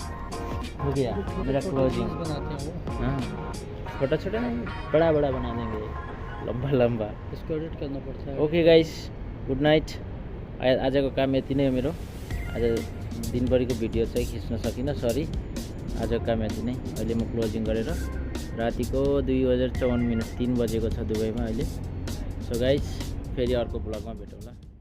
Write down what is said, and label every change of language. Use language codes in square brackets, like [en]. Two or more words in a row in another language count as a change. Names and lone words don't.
[hi] हो गया मेरा क्लोजिंग। हाँ, छोटा छोटा नहीं, बड़ा बड़ा बना देंगे, लंबा लंबा, इसको एडिट करना पड़ता है। [en] okay guys, good night. [ne] आजको काम यति नै हो मेरो। आज दिनभरिको भिडियो चाहिँ खिच्न सकिनँ, सरी। आजको काम यति नै। अहिले म क्लोजिङ गरेर रातिको 2:54 3 बजेको छ दुबईमा अहिले। [en] so guys, [ne] फेरि अर्को ब्लगमा भेटौँला।